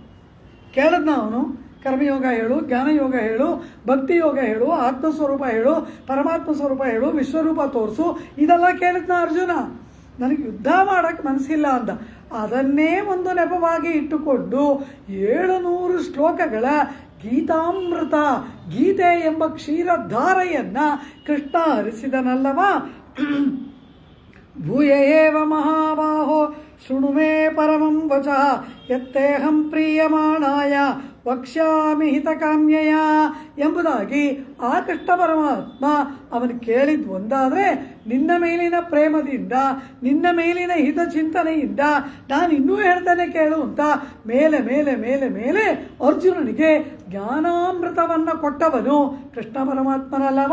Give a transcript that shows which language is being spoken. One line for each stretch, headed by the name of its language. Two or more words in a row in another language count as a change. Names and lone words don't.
Kannada: ಕೇಳಿದ್ನ ಅವನು, ಕರ್ಮಯೋಗ ಹೇಳು, ಜ್ಞಾನಯೋಗ ಹೇಳು, ಭಕ್ತಿ ಯೋಗ ಹೇಳು, ಆತ್ಮಸ್ವರೂಪ ಹೇಳು, ಪರಮಾತ್ಮ ಸ್ವರೂಪ ಹೇಳು, ವಿಶ್ವರೂಪ ತೋರಿಸು, ಇದೆಲ್ಲ ಕೇಳಿದ್ನ ಅರ್ಜುನ. ನನಗೆ ಯುದ್ಧ ಮಾಡೋಕ್ಕೆ ಮನಸ್ಸಿಲ್ಲ ಅಂದ. ಅದನ್ನೇ ಒಂದು ನೆಪವಾಗಿ ಇಟ್ಟುಕೊಂಡು 700 ಶ್ಲೋಕಗಳ ಗೀತಾಮೃತ, ಗೀತೆ ಎಂಬ ಕ್ಷೀರಧಾರೆಯನ್ನ ಕೃಷ್ಣ ಹರಿಸಿದನಲ್ಲವ.
Sanskrit: ಭೂಯ ಏವ ಮಹಾಬಾಹೋ ಶೃಣು ಮೇ ಪರಮಂ ವಚಃ ಯತ್ತೇಹಂ ಪ್ರೀಯಮಾಣಾಯ ವಕ್ಷ್ಯಾಮಿ ಹಿತಕಾಮ್ಯಯ
Kannada: ಎಂಬುದಾಗಿ ಆ ಕೃಷ್ಣ ಪರಮಾತ್ಮ ಅವನು ಕೇಳಿದ್ದು ಒಂದಾದರೆ, ನಿನ್ನ ಮೇಲಿನ ಪ್ರೇಮದಿಂದ, ನಿನ್ನ ಮೇಲಿನ ಹಿತಚಿಂತನೆಯಿಂದ ನಾನು ಇನ್ನೂ ಹೇಳ್ತಾನೆ ಕೇಳು ಅಂತ ಮೇಲೆ ಮೇಲೆ ಮೇಲೆ ಮೇಲೆ ಅರ್ಜುನನಿಗೆ ಜ್ಞಾನಾಮೃತವನ್ನು ಕೊಟ್ಟವನು ಕೃಷ್ಣ ಪರಮಾತ್ಮನಲ್ಲವ.